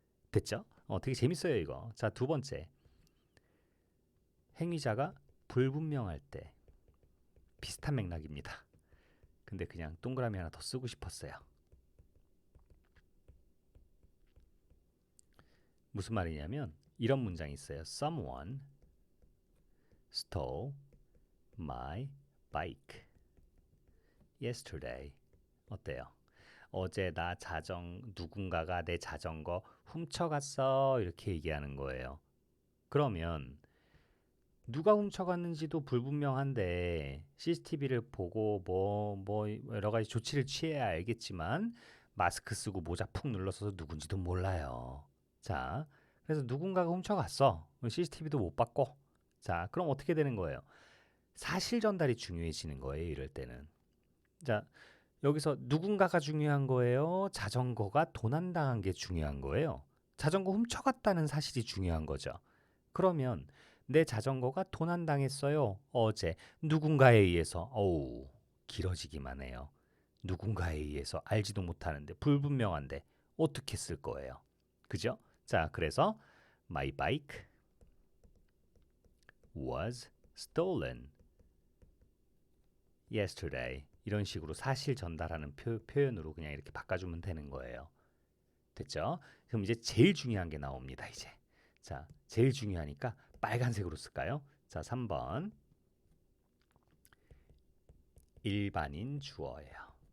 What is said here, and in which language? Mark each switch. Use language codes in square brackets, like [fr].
[ko] 됐죠? 되게 재밌어요 이거. 자, 두 번째. 행위자가 불분명할 때. 비슷한 맥락입니다. 근데 그냥 동그라미 하나 더 쓰고 싶었어요. 무슨 말이냐면 이런 문장이 있어요. [en] Someone stole my bike yesterday. [ko] 어때요? 어제 누군가가 내 자전거 훔쳐갔어. 이렇게 얘기하는 거예요. 그러면 누가 훔쳐갔는지도 불분명한데 CCTV를 보고 뭐 여러 가지 조치를 취해야 알겠지만 마스크 쓰고 모자 푹 눌러서 누군지도 몰라요. 자, 그래서 누군가가 훔쳐갔어. CCTV도 못 봤고. 자, 그럼 어떻게 되는 거예요? 사실 전달이 중요해지는 거예요. 이럴 때는. 자, 여기서 누군가가 중요한 거예요? 자전거가 도난당한 게 중요한 거예요? 자전거 훔쳐갔다는 사실이 중요한 거죠. 그러면 내 자전거가 도난당했어요. 어제 누군가에 의해서. 어우, 길어지기만 해요. 누군가에 의해서 알지도 못하는데 불분명한데 어떻게 쓸 거예요? 그죠? 자, 그래서 [en] My bike was stolen yesterday. [ko] 이런 식으로 사실 전달하는 표현으로 그냥 이렇게 바꿔주면 되는 거예요. 됐죠? 그럼 이제 제일 중요한 게 나옵니다. 이제. 자, 제일 중요하니까 빨간색으로 쓸까요? 자, 3번. 일반인 주어예요.